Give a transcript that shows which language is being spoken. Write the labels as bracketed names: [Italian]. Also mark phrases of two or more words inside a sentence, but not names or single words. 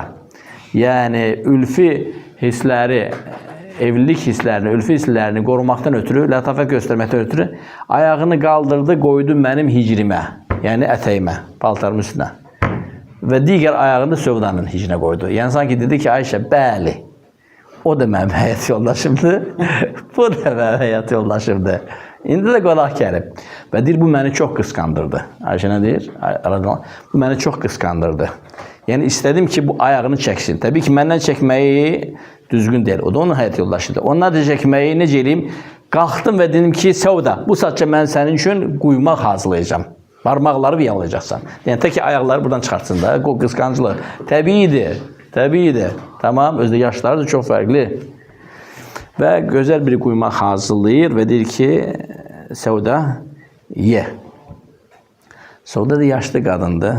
[Turkish] Yani ülfi hisleri, evlilik hislerini, ülfi hislerini korumaktan ötürü, letafet göstermekten ötürü ayağını kaldırdı, koydu benim hicrime. Yani eteğime, paltarımın üstüne. Ve diğer ayağını Sauda'nın hicrine koydu. Yani sanki dedi ki Ayşe, bəli. O da benim hayat yoldaşımdı. Bu da benim hayat yoldaşımdı. [Azerbaijani] İndi de qonaq gəlib. Və deyir, bu məni çox qıskandırdı. Ayşe ne deyir? Bu məni çox qıskandırdı. [Turkish] Yani istedim ki bu ayağını çeksin. Tabii ki məndən çekmeyi düzgün değil. O da onun hayat yoldaşıdır. [Azerbaijani] Onlar da çekmeyi necə eləyim? Qalxdım ve dedim ki Sauda, bu saatça mən sənin üçün quymaq hazırlayacağım. [Turkish] Parmakları yalayacaksan. Yani tek ki ayakları buradan çıkartsın da. O kıskancılık. Tabiidir. Tabiidir. Tamam. Özde yaşları da çok farklı. Ve güzel bir kuymak hazırlayır ve der ki Sauda ye. Sauda da yaşlı kadındı.